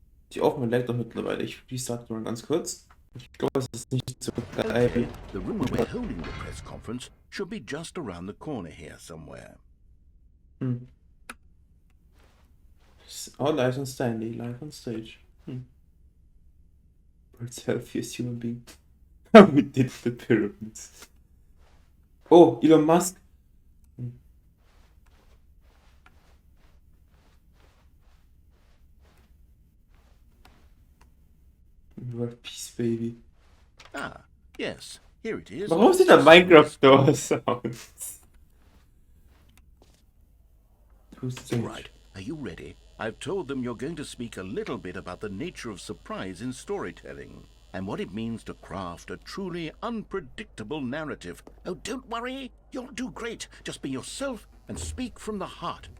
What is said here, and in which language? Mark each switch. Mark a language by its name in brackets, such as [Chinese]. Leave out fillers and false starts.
[German] Die Aufnahme lag doch mittlerweile. Ich restarte mal ganz kurz. Ich glaube, es ist nicht so geil. [English] Okay, the room where we're holding the press conference should be just around the corner here somewhere. Oh, live on Stanley, live on stage. World's healthiest human being. We did the pyramids. Oh, Elon Musk. World Peace, baby. Ah, yes, here it is. [German] Warum sind da Minecraft-Door-Sounds? [English] Right, are you ready? I've told them you're going to speak a little bit about the nature of surprise in storytelling and what it means to craft a truly unpredictable narrative. Oh, don't worry, you'll do great. Just be yourself and speak from the heart.